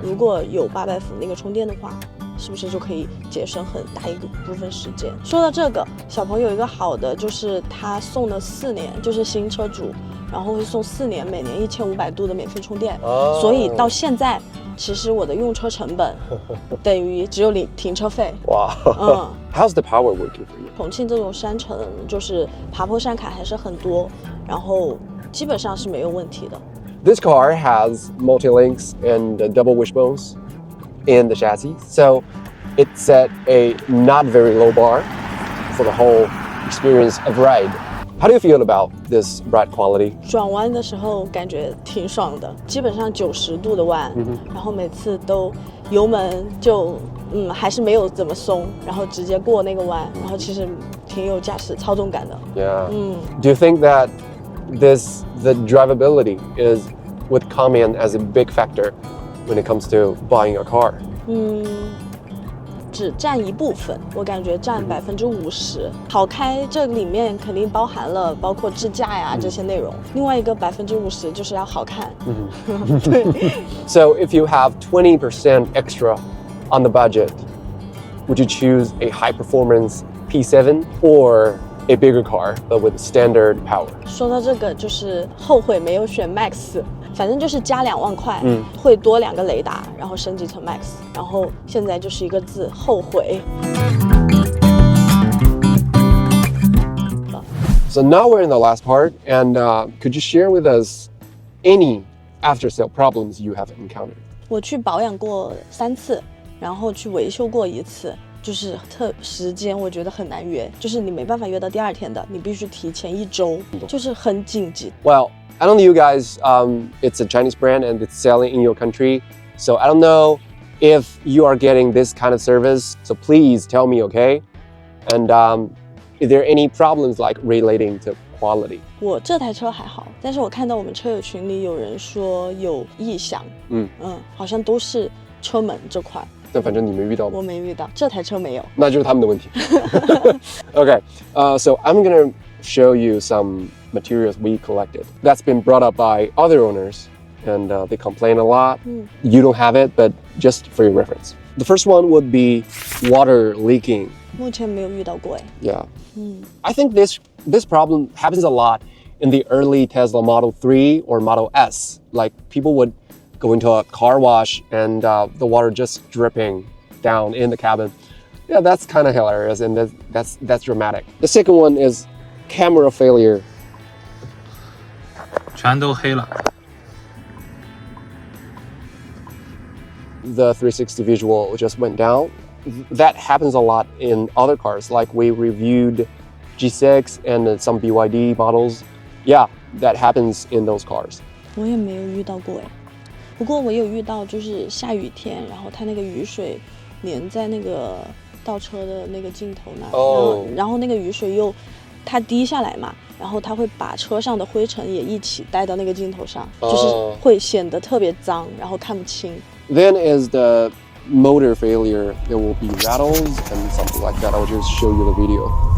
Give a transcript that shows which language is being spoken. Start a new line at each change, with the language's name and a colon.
Chinese: 如果有800伏那个充电的话，是不是就可以节省很大一个部分时间？说到这个，小朋友有一个好的就是他送了4年，就是新车主，然后会送4年，每年1500度的免费充电，所以到现在其实我的用车成本等于只有停车费。
English: 哇，How's the power working for you?
Chinese: 重庆这种山城就是爬坡山卡还是很多，然后基本上是没有问题的。
English: This car has multi-links and double wishbones in the chassis, so it set a not very low bar for the whole experience of ride. How do you feel about this ride quality?
Chinese: 转弯的时候感觉挺爽的，基本上90度的弯，然后每次都油门就还是没有怎么松，然后直接过那个弯，然后其实挺有驾驶操纵感的。
English: Yeah. Do you think that the drivability would come in as a big factor when it comes to buying a car?
Chinese: 只占一部分，我感觉占50%。好开这里面肯定包含了包括智驾呀这些内容，另外一个50%就是要好看。对。
English: So if you have 20% extra on the budget, would you choose a high performance P7 or a bigger car but with standard power?
Chinese: 说到这个就是后悔没有选 Max。反正就是加2万块，会多2个雷达，然后升级成 Max， 然后现在就是一个字后悔。
English: So now we're in the last part, and could you share with us any after-sale problems you have encountered? 我去保养过3次，然后去维修过1次，就是时间我觉得很难约，就是你没办法约到第2天的，你必须提前1周，就是很紧急。 Well,I don't know you guys, it's a Chinese brand and it's selling in your country. So I don't know if you are getting this kind of service. So please tell me, okay? And is there any problems like relating to quality?
Chinese: 我这台车还好，但是我看到我们车友群里有人说有异响，好像都是车门这块。但反正你没遇到吗？我没遇到，这台车没有。那就是他们的问题。
English: Okay, so I'm gonna show you some materials we collected. That's been brought up by other owners, and they complain a lot. You don't have it, but just for your reference. The first one would be water leaking.
Chinese: 目前没有遇到过哎。
English: Yeah. I think this problem happens a lot in the early Tesla Model 3 or Model S. Like people would go into a car wash and the water just dripping down in the cabin. Yeah, that's kind of hilarious, and that's dramatic. The second one is camera failure.
Chinese: 全都黑了。
English: The 360 visual just went down. That happens a lot in other cars, like we reviewed G6 and some BYD models. Yeah, that happens in those cars.
Chinese: 我也没有遇到过哎，不过我有遇到就是下雨天，然后它那个雨水粘在那个倒车的那个镜头那儿，然后那个雨水又它滴下来嘛，然后它会把车上的灰尘也一起带到那个镜头上，就是会显得特别脏，然后看不清。
English: Then is the motor failure. There will be rattles and something like that. I'll just show you the video.